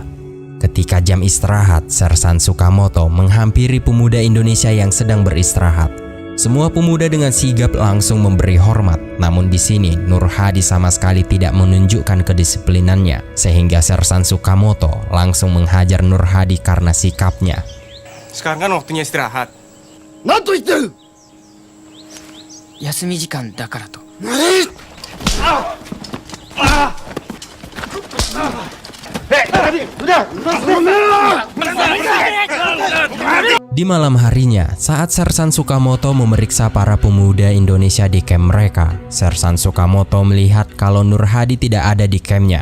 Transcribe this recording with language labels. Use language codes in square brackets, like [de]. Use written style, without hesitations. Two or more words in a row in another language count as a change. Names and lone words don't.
[id] Ketika jam istirahat, Sersan Sukamoto menghampiri pemuda Indonesia yang sedang beristirahat. Semua pemuda dengan sigap langsung memberi hormat. Namun di sini Nur Hadi sama sekali tidak menunjukkan kedisiplinannya, sehingga Sersan Sukamoto langsung menghajar Nur Hadi karena sikapnya. Sekarang kan waktunya istirahat. [ja] 何と言ってる。休み時間だからと。 [id] Di malam harinya, saat Sersan Sukamoto memeriksa para pemuda Indonesia di camp mereka, Sersan Sukamoto melihat kalau Nur Hadi tidak ada di campnya.